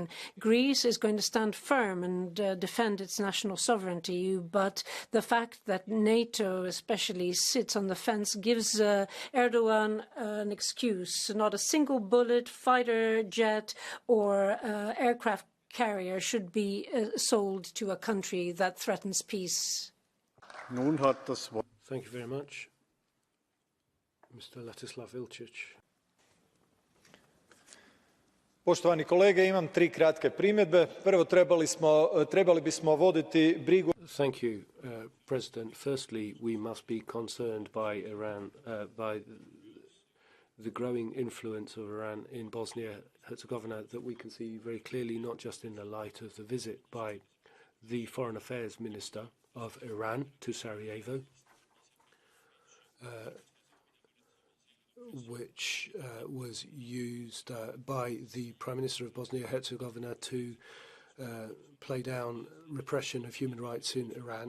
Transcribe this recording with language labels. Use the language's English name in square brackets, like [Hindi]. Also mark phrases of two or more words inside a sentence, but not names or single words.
[English] Greece is going to stand firm and defend its national sovereignty, but the fact that NATO especially sits on the fence gives Erdogan an excuse. Not a single bullet, fighter jet or aircraft carrier should be sold to a country that threatens peace. Thank you very much. Mr. Ladislav Ilčić. [Croatian] Poštovani kolege, imam 3 kratke primjedbe. Prvo, trebali bismo voditi brigu. [English] Thank you, President. Firstly, we must be concerned by Iran, by the growing influence of Iran in Bosnia-Herzegovina that we can see very clearly, not just in the light of the visit by the Foreign Affairs Minister of Iran to Sarajevo, which was used by the Prime Minister of Bosnia-Herzegovina to play down repression of human rights in Iran.